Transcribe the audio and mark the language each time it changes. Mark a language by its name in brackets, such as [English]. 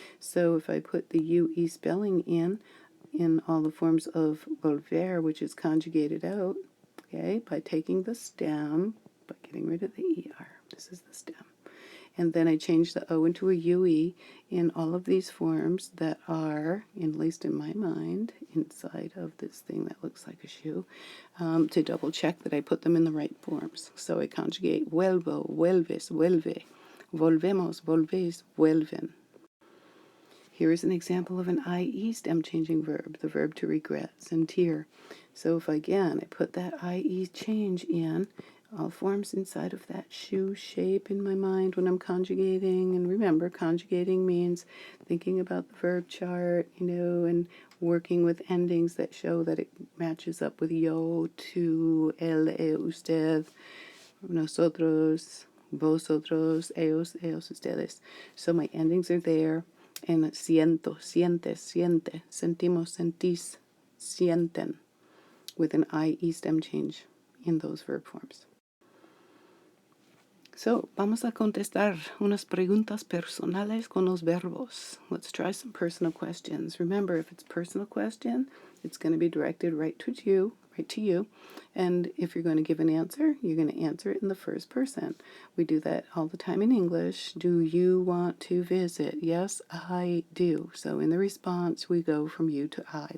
[English] So if I put the UE spelling in all the forms of volver, which is conjugated out, okay, by taking the stem, by getting rid of the ER. This is the stem. And then I change the O into a UE in all of these forms that are, at least in my mind, inside of this thing that looks like a shoe, to double check that I put them in the right forms. So I conjugate [Spanish] vuelvo, vuelves, vuelve, volvemos, volvéis, vuelven. [English] Here is an example of an IE stem changing verb, the verb to regret, sentir. So if again I put that IE change in, all forms inside of that shoe shape in my mind when I'm conjugating. And remember, conjugating means thinking about the verb chart, and working with endings that show that it matches up with [Spanish] yo, tú, él, usted, nosotros, vosotros, ellos, ustedes. [English] So my endings are there. And [Spanish] siento, sientes, siente, sentimos, sentís, sienten, [English] with an IE stem change in those verb forms. [Spanish] So, vamos a contestar unas preguntas personales con los verbos. [English] Let's try some personal questions. Remember, if it's a personal question, it's going to be directed right to you. And if you're going to give an answer, you're going to answer it in the first person. We do that all the time in English. Do you want to visit? Yes, I do. So in the response, we go from you to I.